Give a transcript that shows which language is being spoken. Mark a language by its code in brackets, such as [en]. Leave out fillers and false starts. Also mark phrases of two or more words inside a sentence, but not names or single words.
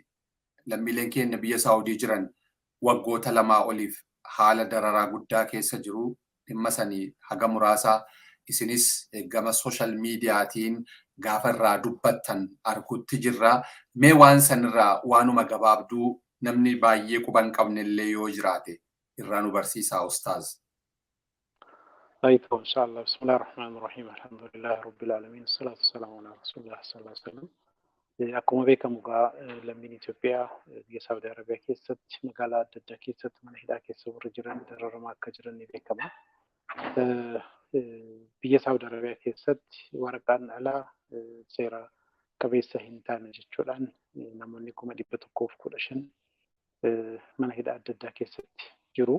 [om] Lammiileen keenya biyya Saawudii jiran waggoota 2 oliif haala dararaa guddaa keessa jiru. Dhimma sanii haga muraasaa isinis gama social miidiyaatiin gaafa irraa dubbattan argutti jirra. Mee waan sanirraa waanuma gabaabduu namni baay'ee quban qabnellee yoo jiraate irraa nu barsiisaa Ustaaz. [ar] طيب إن شاء الله بسم الله الرحمن الرحيم الحمد لله رب العالمين الصلاة والسلام على رسول الله صلى الله عليه وسلم. [om] Akkuma beekamu lammiin Itoophiyaa biyya Saawudii Arabiyaa keessatti magaalaa adda addaa keessatti mana hidhaa keessa warra jiran dararamaa akka jiran ni beekama. Biyya Saawudii Arabiyaa keessatti waraqaan alaa seera qabeessa hin taane jechuudhaan namoonni 115 mana hidhaa adda addaa keessatti jiru.